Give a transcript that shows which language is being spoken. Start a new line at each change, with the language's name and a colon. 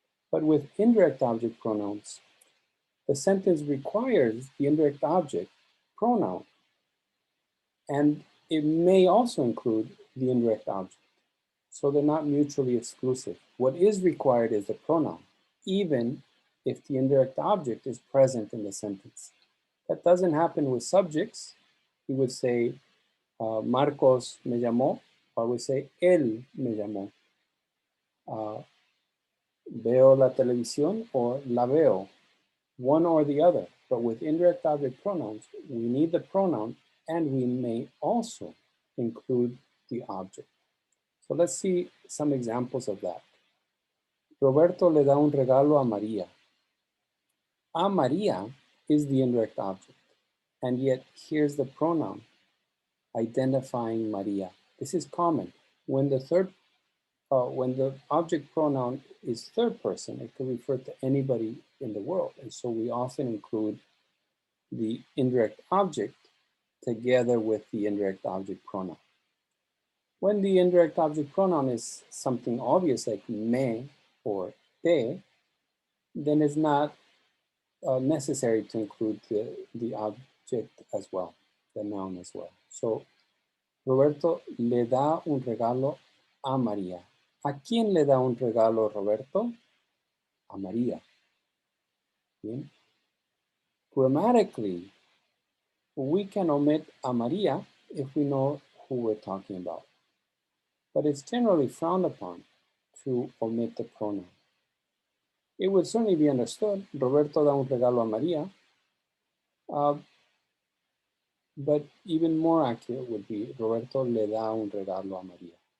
English: But with indirect object pronouns, the sentence requires the indirect object pronoun, and it may also include the indirect object. So they're not mutually exclusive. What is required is the pronoun, even if the indirect object is present in the sentence. That doesn't happen with subjects. We would say,
Spanish: Marcos me llamó,
English: or we say,
Spanish: él me llamó. Veo la televisión
English: or
Spanish: la veo,
English: one or the other. But with indirect object pronouns, we need the pronoun and we may also include the object. So let's see some examples of that.
Spanish: Roberto le da un regalo a María. A María
English: is the indirect object, and yet here's the pronoun identifying María. This is common. When the object pronoun is third person, it can refer to anybody in the world. And so we often include the indirect object together with the indirect object pronoun. When the indirect object pronoun is something obvious like me or te, then it's not necessary to include the object as well, the noun as well. So,
Spanish: Roberto le da un regalo a María. ¿A quién le da un regalo Roberto? A María. Bien.
English: Grammatically, we can omit a María if we know who we're talking about. But it's generally frowned upon to omit the pronoun. It would certainly be understood,
Spanish: Roberto da un regalo a María,
English: but even more accurate would be
Spanish: Roberto le da un regalo a María.